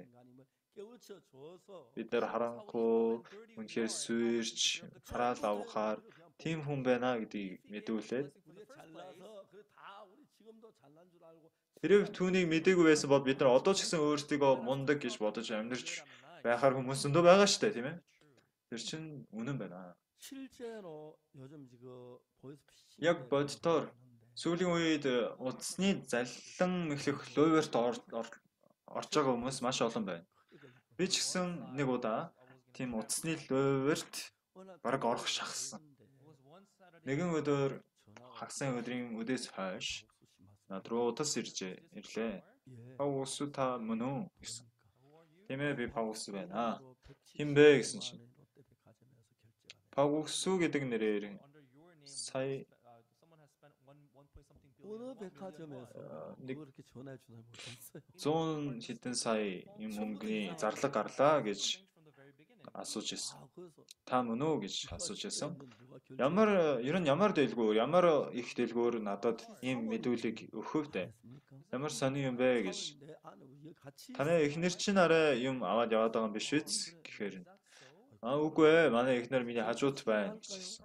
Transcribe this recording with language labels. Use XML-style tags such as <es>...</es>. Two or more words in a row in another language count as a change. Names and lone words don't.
<mn>Бид нар харанхуй, үнэхээр сүйрч, хараал авахаар тийм хүн байна гэдгийг мэдүүлээд хэрэг түүнийг мэдээгүй байсан бол бид нар одоо ч гэсэн өөрсдийгөө мундаг гэж бодож амьдарч байхаар хүмүүс зөндөө байгаа шүү дээ, тийм ээ? Тэр чинь үнэн байна.</mn> <ko>실제로 요즘 그 보이스피싱</ko> <mn>Яг боддоор сүүлийн үед утасны заллан мэхлэх лойверт орж байгаа хүмүүс маш олон байна. Би ч гэсэн нэг удаа тийм утасны лойверт бараг орох шахсан. Нэгэн өдөр хагас өдрийн үдээс хойш над руу утас ирлээ. Паулус та мөн үү гэсэн. Тийм ээ би Паулус байна. Хин бэ гэсэн чинь. Паулус гэдэг нэрээр сая</mn> <ko>어느 백화점에서 그렇게 전화해 주나 모르겠어요.</ko> <mn>100 хэдэн сая юм мөнгөний зарлаг гарлаа гэж асууж ирсэн. Та мөн үү гэж асууж ирсэн. Ер нь ямар их дэлгүүр надад ийм мэдүүлэг өгөх вэ? Ямар сони юм бэ гэж. Таны эхнэр чинь арай юм аваад яваад байгаа юм биш үү гэхээр үгүй ээ манай эхнэр миний хажууд байна гэж хэлсэн.</mn>